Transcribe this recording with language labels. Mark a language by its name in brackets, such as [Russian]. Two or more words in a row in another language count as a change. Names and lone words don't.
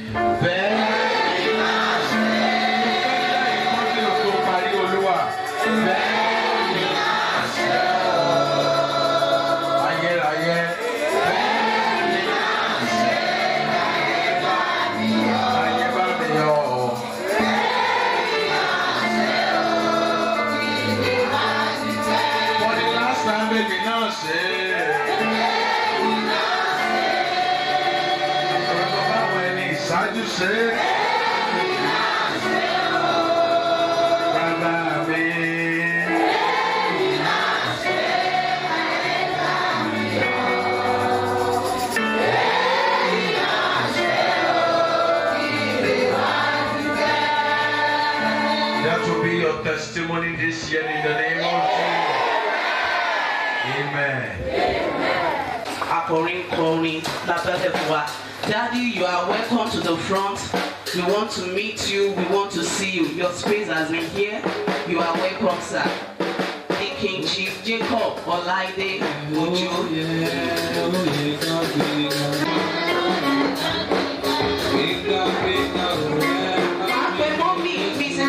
[Yoruba] Bẹ́ẹ̀ni náà ṣe é. Ìkọ́lé òkú parí Olúwa. Bẹ́ẹ̀ni náà ṣe ọ́. Ayérayé. Bẹ́ẹ̀ni náà ṣe é káyé bá mi yọ. Káyé bá mi yọ. [English] For the last time, baby, now say. [Yoruba] When ìṣáájú ṣe. Bàbá mi. [English] That will be your testimony this year in the name of Jesus. Amen. [Yoruba] Akọrin kọrin lábẹ́lẹ̀ fún wa. [English] Daddy, you are welcome to the front. We want to meet you. We want to see you. Your space has been here. You are welcome, sir. The King Chief Jacob Olaide Ojo. [Yoruba] Àpè mọ́mí Mrs.